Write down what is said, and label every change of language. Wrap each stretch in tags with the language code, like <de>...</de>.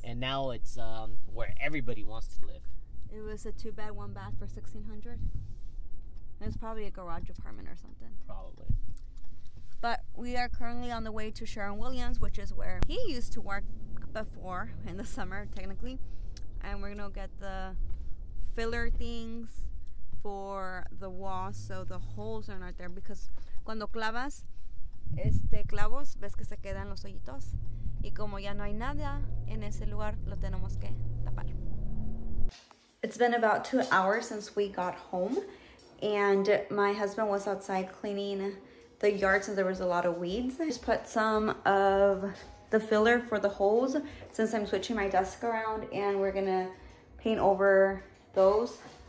<en>And now it's where everybody wants to live. It was a 2-bed, 1-bath for $1,600. It was probably a garage apartment or something. Probably. But we are currently on the way to Sherwin-Williams, which is where he used to work before in the summer, technically. And we're gonna get the filler things for the walls so the holes are not there, because</en> <es>cuando clavas clavos, ves que se quedan los hoyitos, y como ya no hay nada en ese lugar, lo tenemos que tapar.</es> <en>It's been about 2 hours since we got home, and my husband was outside cleaning the yard since there was a lot of weeds. I just put some of the filler for the holes since I'm switching my desk around, and we're gonna paint over those.</en>